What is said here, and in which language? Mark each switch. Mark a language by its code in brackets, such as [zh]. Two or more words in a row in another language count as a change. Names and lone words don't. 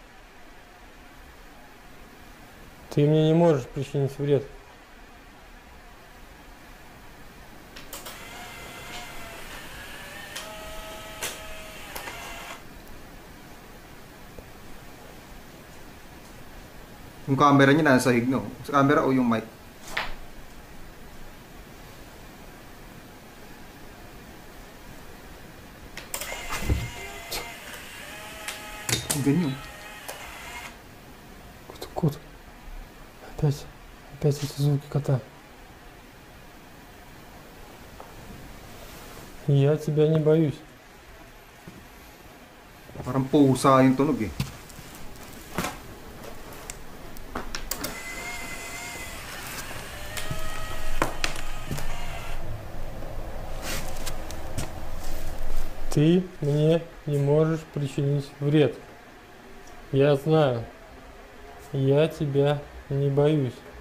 [ru] Ты мне не можешь причинить вред. [tl] Yung camera niya nasa sahig, no? Sa camera o yung mic? Ganyan. [ru] Кот. Опять эти звуки кота. Я тебя не боюсь. [tl] Parang pusa yung tunog eh. [ru] Ты мне не можешь причинить вред. Я знаю. Я тебя не боюсь.